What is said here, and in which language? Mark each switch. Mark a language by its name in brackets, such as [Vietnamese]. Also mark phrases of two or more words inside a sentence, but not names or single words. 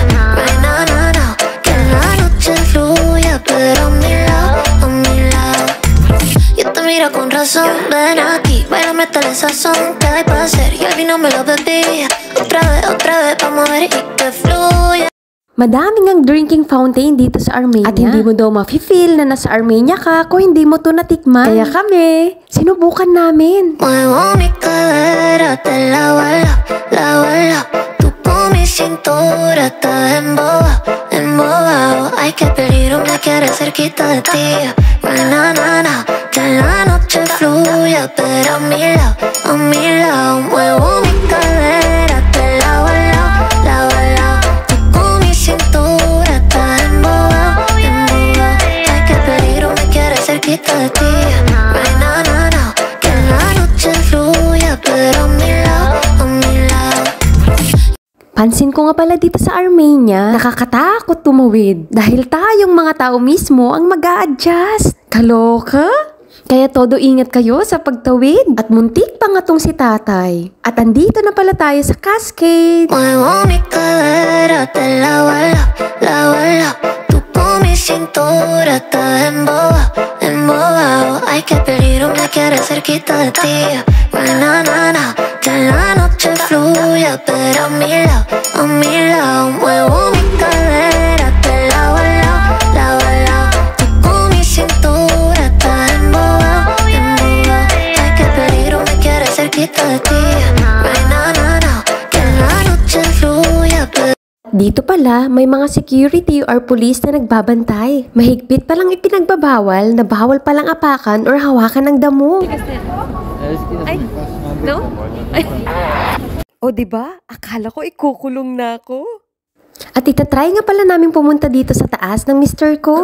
[Spanish] Na, que la noche fluya, pero a mi lado. Yo te miro con razón, ven aquí, bailame tal esa sazón que hay para hacer y al vino me lo bebí. Otra vez, vamos a ver y que fluya. [Filipino] Madaming ang [English] drinking fountain [Filipino] dito sa Armenia. At hindi mo daw ma-feel na nasa Armenia ka kung hindi mo to natikman. Kaya kami, sinubukan namin. [Spanish] Muevo mi cadera de la, tú con mi cintura estás embobado. Ay, qué peligro me quieres cerquita de ti. Na, que la noche fluya, pero a mi lado. Muevo mi cadera de la, tú con mi cintura estás embobado. Ay, qué peligro me quieres cerquita de ti. Na, que la noche fluya, pero a mi lado. [Filipino] Pansin ko nga pala dito sa Armenia, nakakatakot tumawid. Dahil tayong mga tao mismo ang mag-a-adjust. Kaloka? Kaya todo ingat kayo sa pagtawid. At muntik pa nga tong si tatay. At andito na pala tayo sa Cascade. [Spanish] Muevo mi cadera de la, tú con mi cintura estás embobado. Ay, qué peligro me quieres cerquita de ti. Na, que la noche fluya, pero a mi lado. Muevo mi cadera de la, tú con mi cintura estás embobado. Ay, qué peligro me quieres cerquita de ti. Na, que la noche fluya, pero [Filipino] Dito pala, may mga [English] security or police [Filipino] na nagbabantay. Mahigpit palang ipinagbabawal na bawal palang apakan or hawakan ng damo. Ay, no? Ay. O diba? Akala ko ikukulong na ako. At itatry nga pala namin pumunta dito sa taas ng mister ko.